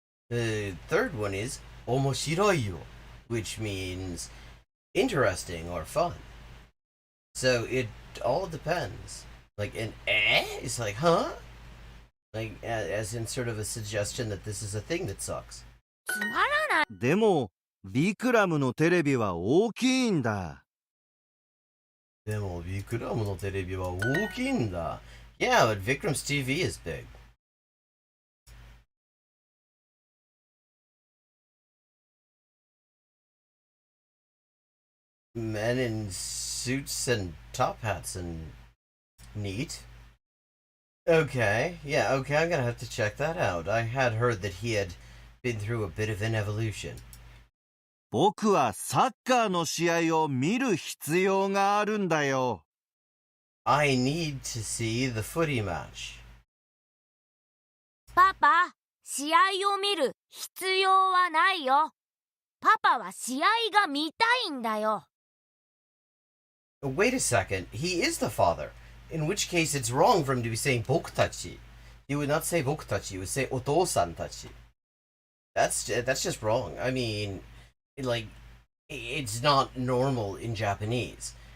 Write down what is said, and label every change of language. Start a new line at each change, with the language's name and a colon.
English: The third one is omoshiroi yo, which means interesting or fun. So it all depends. Like an is like, huh? Like, as in sort of a suggestion that this is a thing that sucks.
Japanese: つまらない。でもビクラムのテレビは大きいんだ。でもビクラムのテレビは大きいんだ。
English: Yeah, but Vikram's TV is big. Men in suits and top hats and neat. Okay, yeah, okay, I'm gonna have to check that out. I had heard that he had been through a bit of an evolution.
Japanese: 僕はサッカーの試合を見る必要があるんだよ。
English: I need to see the footy match.
Japanese: パパ、試合を見る必要はないよ。パパは試合が見たいんだよ。
English: Wait a second, he is the father. In which case it's wrong for him to be saying bokutachi. He would not say bokutachi, he would say otosan tachi. That's just wrong. I mean, like, it's not normal in Japanese.